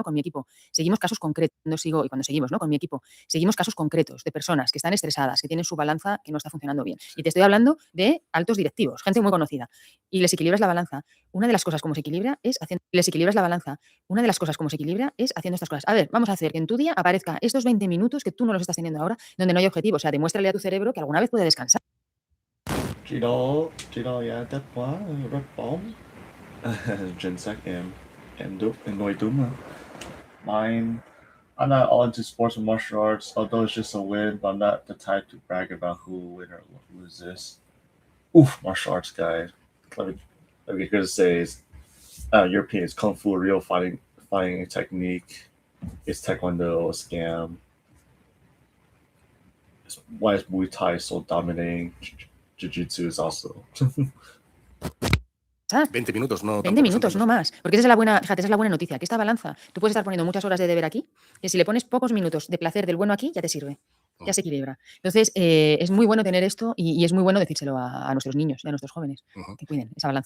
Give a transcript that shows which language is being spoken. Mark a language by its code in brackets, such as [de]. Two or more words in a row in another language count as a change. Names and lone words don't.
[es] Con mi equipo, seguimos casos concretos, cuando seguimos, ¿no? Con mi equipo, seguimos casos concretos de personas que están estresadas, que tienen su balanza que no está funcionando bien. Y te estoy hablando de altos directivos, gente muy conocida. Y les equilibras la balanza. Una de las cosas como se equilibra es haciendo estas cosas. A ver, vamos a hacer que en tu día aparezca estos 20 minutos que tú no los estás teniendo ahora, donde no hay objetivo. O sea, demuéstrale a tu cerebro que alguna vez puede descansar. [vi] Chị đó đẹp quá, rất bóng. Chính xác em nói đúng mà. [en] Mine, I'm not all into sports and martial arts, although it's just a win, but I'm not the type to brag about who will win or lose this. Oof, martial arts guy. Let me get good to say is European is Kung Fu, real fighting technique. It's Taekwondo, a scam. Why is Muay Thai so dominating? Jiu-Jitsu is also. [es] 20 minutos, no. 20 minutos, no más. Porque esa es la buena, fíjate, esa es la buena noticia, que esta balanza, tú puedes estar poniendo muchas horas de deber aquí, y si le pones pocos minutos de placer del bueno aquí, ya te sirve, ya se equilibra. Entonces, es muy bueno tener esto y es muy bueno decírselo a nuestros niños y a nuestros jóvenes, que cuiden esa balanza.